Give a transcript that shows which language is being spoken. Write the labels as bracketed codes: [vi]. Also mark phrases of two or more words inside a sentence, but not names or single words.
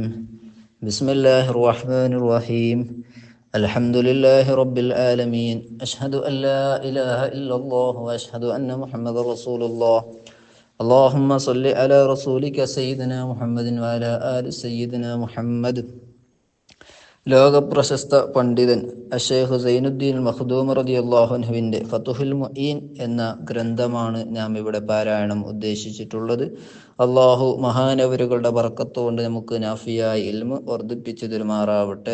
[ar] بسم الله الرحمن الرحيم. الحمد لله رب العالمين. أشهد أن لا إله إلا الله وأشهد أن محمد رسول الله. اللهم صل على رسولك سيدنا محمد وعلى آل سيدنا محمد. [ml] ലോകപ്രശസ്ത പണ്ഡിതൻ അഷേഖ് സൈനുദ്ദീൻ മഖ്ദൂം [ar] رضي الله عنه [ml] ഫതുഹുൽ മുഈൻ എന്ന ഗ്രന്ഥമാണ് നാം ഇവിടെ പാരായണം ഉദ്ദേശിച്ചിട്ടുള്ളത്. അള്ളാഹു മഹാനവരുകളുടെ ബർക്കത്തുകൊണ്ട് നമുക്ക് നാഫിയായി ഇൽമ് വർദ്ധിപ്പിച്ചു തരുമാറാവട്ടെ.